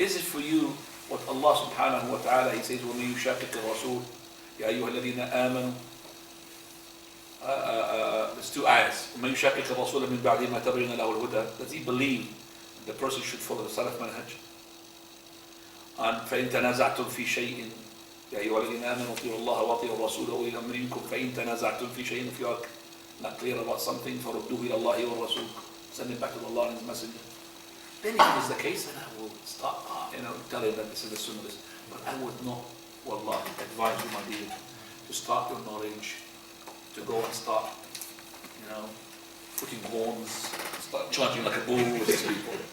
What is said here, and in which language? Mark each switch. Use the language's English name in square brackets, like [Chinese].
[English] Is it for you what Allah subhanahu wa ta'ala, He says, [Arabic] وَمَن يُشَاقِقِ الرَّسُولِ يَا أَيُّهَا الَّذِينَ آمَنُوا. [English] There's 2 ayahs. [Arabic] وَمَن يُشَاقِقِ الرَّسُولَ مِن بَعْدِ مَا تَبَيَّنَ لَهُ الْهُدَى. [English] Does he believe the person should follow the Salaf manhaj? [Arabic] And فَإِن تَنَازَعْتُمْ فِي شَيْءٍ يَا أَيُّهَا الَّذِينَ آمَنُوا أَطِيعُوا اللَّهَ وَأَطِيعُوا الرَّسُولَ وَأُولِي الْأَمْرِ مِنكُمْ فَإِن تَنَازَعْتُمْ فِي شَيْءٍ, [English] if you are not clear about something, [Arabic] فَرُدُّوهُ إِلَى اللَّهِ وَالرَّسُولِ, [English] send it back to Allah and His Messenger. Then if it is the case, then I will start, telling that this is the sunnah. But I would not, wallah, advise you, my dear, to start your knowledge, to go and start, putting horns, start charging like a bull with these people.